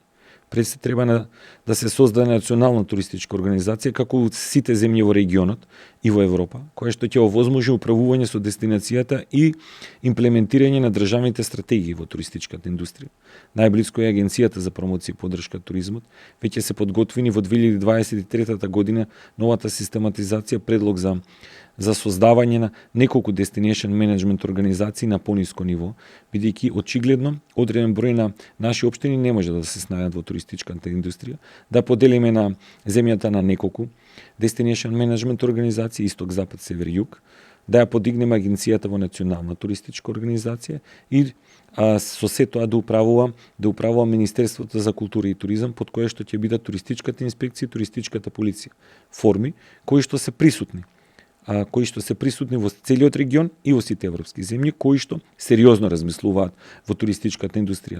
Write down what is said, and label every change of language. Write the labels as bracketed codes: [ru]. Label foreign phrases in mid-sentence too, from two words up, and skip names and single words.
[mk] Пред се треба да се создаде национална туристичка организација како сите земји во регионот и во Европа, која што ќе овозможи управување со дестинацијата и имплементирање на државните стратегии во туристичката индустрија. Најблиско е Агенцијата за промоција и поддршка туризмот. Веќе се подготвени во 2023 година новата систематизација предлог за создавање на неколку [en] destination management [mk] организации на пониско ниво, бидејќи очигледно одреден број на наши општини не може да се снајдат во туристичката индустрија, да поделиме на земјата на неколку [en] destination management [mk] организации исток, запад, север, југ, да ја подигнеме агенцијата во национална туристичка организација и со се тоа да управува Министерството за култура и туризам, под кое што ќе бидат туристичката инспекција и туристичката полиција, форми кои што се присутни во целиот регион и во сите европски земји, кои што сериозно размислуваат во туристичката индустрија.